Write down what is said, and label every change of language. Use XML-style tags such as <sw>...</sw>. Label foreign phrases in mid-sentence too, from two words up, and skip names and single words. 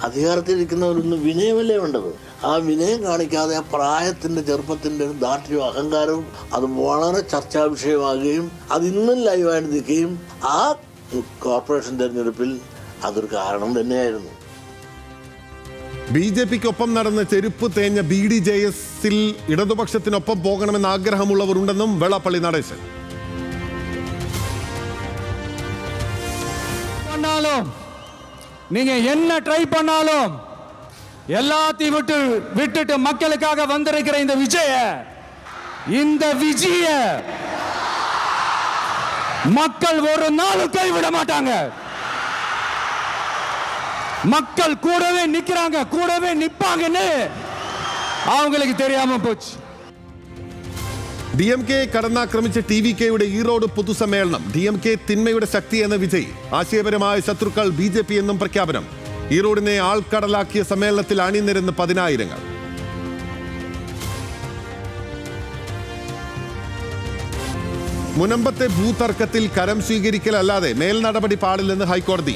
<ml>അധികാരത്തിലിരിക്കുന്നവരൊന്നും വിനയമല്ലേ വേണ്ടത്? ആ വിനയം കാണിക്കാതെ ആ പ്രായത്തിൻ്റെ ചെറുപ്പത്തിൻ്റെ ദാർഢ്യവും അഹങ്കാരവും അത് വളരെ ചർച്ചാ വിഷയമാകുകയും അത് ഇന്നും ലൈവായിട്ട് നിൽക്കുകയും ആ കോർപ്പറേഷൻ തെരഞ്ഞെടുപ്പിൽ അതൊരു കാരണം തന്നെയായിരുന്നു. BJP-ക്കൊപ്പം നടന്ന ചെരുപ്പ് തേഞ്ഞ BDJS-ൽ ഇടതുപക്ഷത്തിനൊപ്പം പോകണമെന്ന് ആഗ്രഹമുള്ളവർ ഉണ്ടെന്നും വെള്ളാപ്പള്ളി നടേശൻ.</ml> <ta>நீங்க என்ன ட்ரை பண்ணாலும் எல்லாத்தையும் விட்டுட்டு மக்களுக்காக வந்திருக்கிற இந்த விஜய மக்கள் ஒரு நாளும் கைவிட மாட்டாங்க. மக்கள் கூடவே நிக்கிறாங்க, கூடவே நிப்பாங்கன்னு அவங்களுக்கு தெரியாம போச்சு.</ta> <ml>DMK കടന്നാക്രമിച്ച TVK-യുടെ ഈറോഡ് പൊതുസമ്മേളനം. DMK തിന്മയുടെ ശക്തി എന്ന വിജയ്, ആശയപരമായ ശത്രുക്കൾ BJP എന്നും പ്രഖ്യാപനം. ഈറോഡിനെ ആൾക്കടലാക്കിയ സമ്മേളനത്തിൽ അണിനിരന്ന് 10,000. മുനമ്പത്തെ ഭൂതർക്കത്തിൽ കരം സ്വീകരിക്കലല്ലാതെ മേൽ നടപടി പാടില്ലെന്ന് ഹൈക്കോടതി.</ml>